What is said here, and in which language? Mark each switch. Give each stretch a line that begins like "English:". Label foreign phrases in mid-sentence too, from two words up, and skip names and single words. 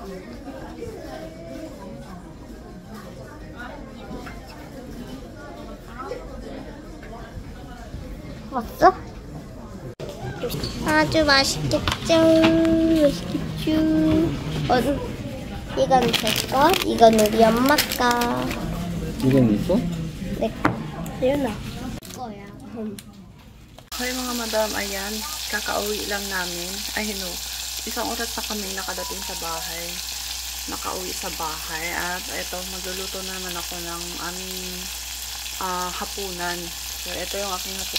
Korean: 왔어? 아주 맛있겠죠? 맛있겠죠? 이건 제 거, 이건 우리 엄마 거. 이건 있어? 내 거. 유나. 거야.
Filipino: Hoy mga madam, ayan, kakauwi lang namin. Ay, no, isang oras na kami nakadating sa bahay. Nakauwi sa bahay. At ito, magluluto naman ako ng aming hapunan. So, ito yung aking hapunan.